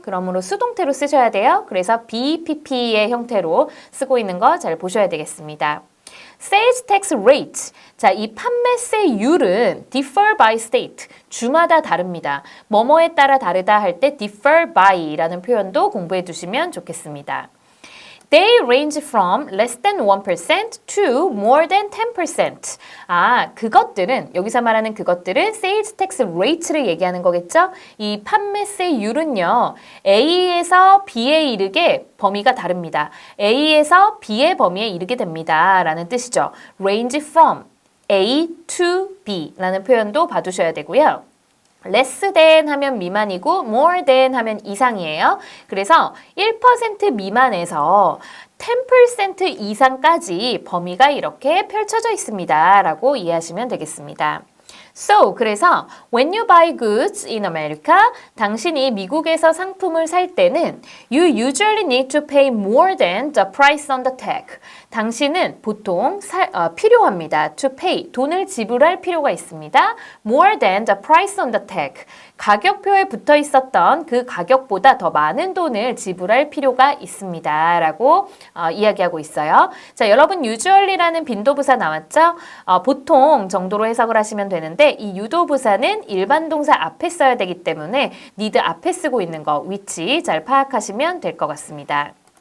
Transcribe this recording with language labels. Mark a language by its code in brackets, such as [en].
[ko] 그러므로 수동태로 쓰셔야 돼요. 그래서 BPP의 형태로 쓰고 있는 거 잘 보셔야 되겠습니다. [en] Sales tax rate. [ko] 자, 이 판매세율은 [en] differ by state. [ko] 주마다 다릅니다. 뭐뭐에 따라 다르다 할 때 differ by라는 표현도 공부해 두시면 좋겠습니다. [en] They range from less than 1% to more than 10%. [ko] 그것들은, 여기서 말하는 그것들은 [en] sales tax rate [ko] 를 얘기하는 거겠죠? 이 판매세율은요, A에서 B에 이르게 범위가 다릅니다. A에서 B의 범위에 이르게 됩니다. 라는 뜻이죠. [en] range from A to B [ko] 라는 표현도 봐두셔야 되고요. less than 하면 미만이고 more than 하면 이상이에요. 그래서 1% 미만에서 10% 이상까지 범위가 이렇게 펼쳐져 있습니다. 라고 이해하시면 되겠습니다. [en] So, [ko] 그래서 [en] when you buy goods in America, [ko] 당신이 미국에서 상품을 살 때는 [en] you usually need to pay more than the price on the tag. [ko] 당신은 보통 필요합니다. [en] to pay, [ko] 돈을 지불할 필요가 있습니다. [en] more than the price on the tag. [ko] 가격표에 붙어 있었던 그 가격보다 더 많은 돈을 지불할 필요가 있습니다. 라고 이야기하고 있어요. 자, 여러분 usually라는 빈도부사 나왔죠? 보통 정도로 해석을 하시면 되는데 이 유도부사는 일반 동사 앞에 써야 되기 때문에 need 앞에 쓰고 있는 거 위치 잘 파악하시면 될 것 같습니다.